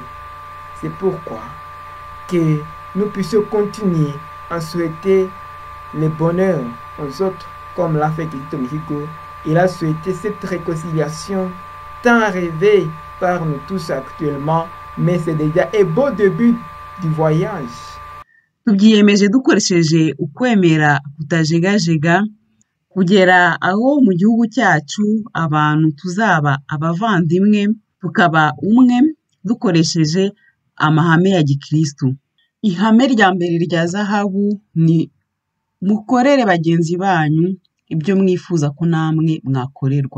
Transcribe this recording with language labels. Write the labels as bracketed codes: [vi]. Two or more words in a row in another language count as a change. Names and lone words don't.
[fr] C'est pourquoi que nous puissions continuer à souhaiter le bonheur aux autres, comme l'a fait Kizito Mihigo. Il a souhaité cette réconciliation tant rêvée par nous tous actuellement, mais c'est déjà un beau début du voyage. [rw] Tubyiyemeje dukoresheje ukwemera kutajegajega kugera aho mu gihugu cyacu abantu tuzaba abavandimwe, tukaba umwe dukoresheje amahame ya Gikristo. Ihame rya mbere rya zahabu ni mukorere bagenzi banyu ibyo mwifuza ko namwe mwakorerwa.